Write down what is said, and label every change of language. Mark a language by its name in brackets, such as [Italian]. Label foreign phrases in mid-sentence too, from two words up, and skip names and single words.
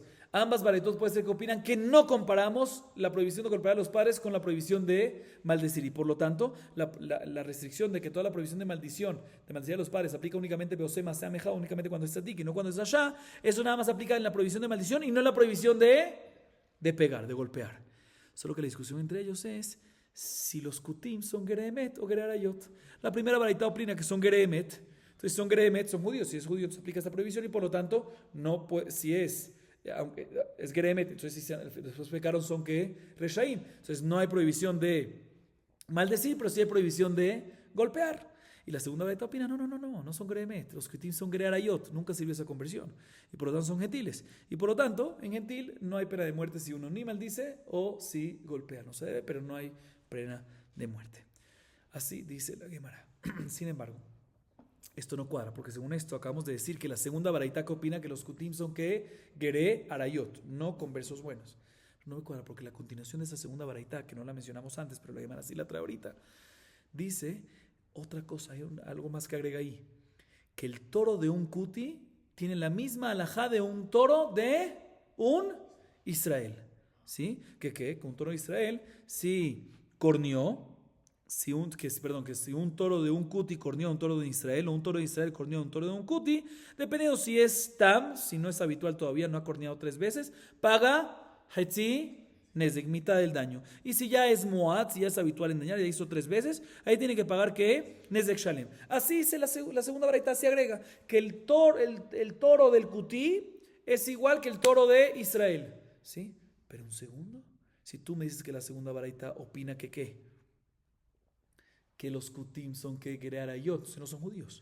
[Spanish] Ambas baraitot puede ser que opinan que no comparamos la prohibición de golpear a los padres con la prohibición de maldecir, y por lo tanto la restricción de que toda la prohibición de maldición, de maldecir a los padres, aplica únicamente [Hebrew] beosema sea meja, [Spanish] únicamente cuando es tzadik y no cuando es rasha, eso nada más aplica en la prohibición de maldición y no en la prohibición de pegar, de golpear. Solo que la discusión entre ellos es si los kutim son geremet o gerarayot. La primera baraita opina que son geremet, entonces son geremet, son judíos, si es judío se aplica esta prohibición y por lo tanto no puede, si es aunque es geremet, entonces si después pecaron son que reshaim, entonces no hay prohibición de maldecir, pero sí hay prohibición de golpear. Y la segunda baraita opina, no son geremet, los kutim son gerarayot, nunca sirvió esa conversión y por lo tanto son gentiles, y por lo tanto en gentil no hay pena de muerte si uno ni maldice o si golpea, no se debe, pero no hay pena de muerte. Así dice la Gemara. Sin embargo, esto no cuadra, porque según esto acabamos de decir que la segunda baraita que opina que los kutim son que [Hebrew] geré arayot, [Spanish] no conversos buenos. No me cuadra porque la continuación de esa segunda baraita, que no la mencionamos antes, pero la Gemara sí la trae ahorita, dice otra cosa, hay algo más que agrega ahí, que el toro de un kuti tiene la misma alajá de un toro de un Israel, ¿sí? Que un toro de Israel, si corneó, que si un toro de un kuti corneó a un toro de Israel, o un toro de Israel corneó a un toro de un kuti, dependiendo si es tam, si no es habitual todavía, no ha corneado 3 veces, paga [Hebrew] hetzi nezek, [Spanish] mitad del daño. Y si ya es muad, si ya es habitual en dañar, ya hizo 3 veces, ahí tiene que pagar ¿qué? [Hebrew] Nezek shalem. [Spanish] Así dice la segunda baraita, se agrega que el toro del kuti es igual que el toro de Israel, ¿sí? Pero un segundo, si tú me dices que la segunda baraita opina que ¿qué? Que los kutim son que gerarayot, si no son judíos.